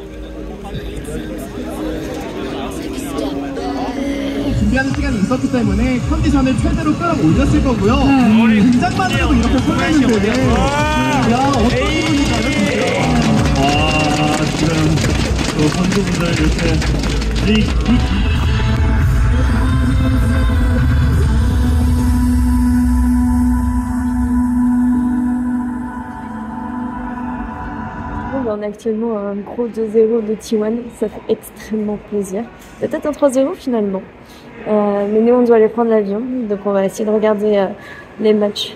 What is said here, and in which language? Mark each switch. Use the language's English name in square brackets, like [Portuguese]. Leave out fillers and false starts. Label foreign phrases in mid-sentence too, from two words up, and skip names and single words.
[Korean] 준비하는 시간이 있었기 때문에 컨디션을 최대로 끌어올렸을 거고요. 긴장만으로도 이렇게 끝났는데 야 어떤 기분인가요 진짜? 지금 또 선수분들 이렇게 [French] On a actuellement un gros 2-0 de T1, ça fait extrêmement plaisir. Peut-être un 3-0 finalement. Mais nous on doit aller prendre l'avion, donc on va essayer de regarder les matchs.